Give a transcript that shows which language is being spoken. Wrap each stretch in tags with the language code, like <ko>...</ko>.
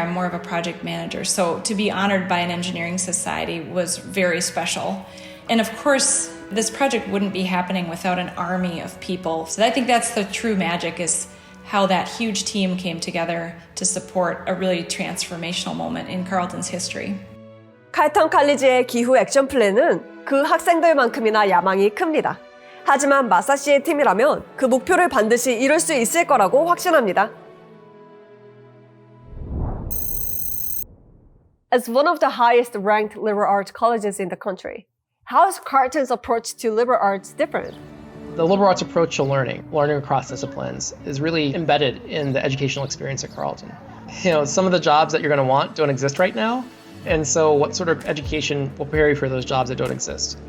<en>I'm more of a project manager. So to be honored by an engineering society was very special. And of course, this project wouldn't be happening without an army of people. So I think that's the true magic, is how that huge team came together to support a really transformational moment in Carleton's history.</en> <ko>칼턴 칼리지의 기후 액션 플랜은 그 학생들만큼이나 야망이 큽니다. 하지만 마사씨의 팀이라면 그 목표를 반드시 이룰 수 있을 거라고 확신합니다.</ko> <en>As one of the highest ranked liberal arts colleges in the country, how is Carleton's approach to liberal arts different? The liberal arts approach to learning across disciplines, is really embedded in the educational experience at Carleton. Some of the jobs that you're going to want don't exist right now. And so what sort of education will prepare you for those jobs that don't exist?</en>